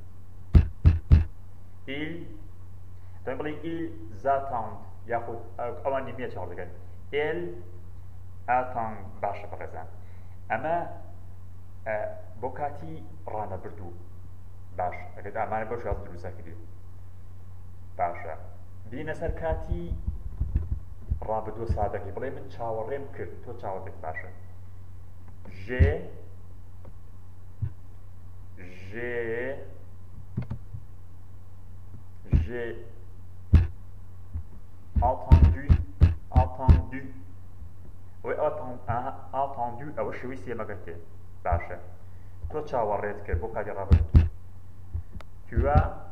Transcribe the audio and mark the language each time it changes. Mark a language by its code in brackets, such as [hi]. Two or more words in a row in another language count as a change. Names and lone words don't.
[ckb] ئیل دەی بڵێ [fr] ils attendent [ckb] یاخود ئەوان نیمە چاوەڕێ دەکەن [fr] il attend [ckb] باشە بەڕێزان ئەمە بۆ کاتی ڕانەبردوو باش ئەگەر ئامانە بەو شێوازە دروستە کردێت باشە بینە سەر کاتی ڕابردووە سادەکەی بڵێ من چاوەڕێم کرد تۆ چاوەڕێت باشە [fr] j'ai entendu oui entendu [ckb] ئەوە شێوەی سێمەکەتێ باشە تۆ چاوەڕێت کرد بۆ کاتی ڕابردوو [fr] tu as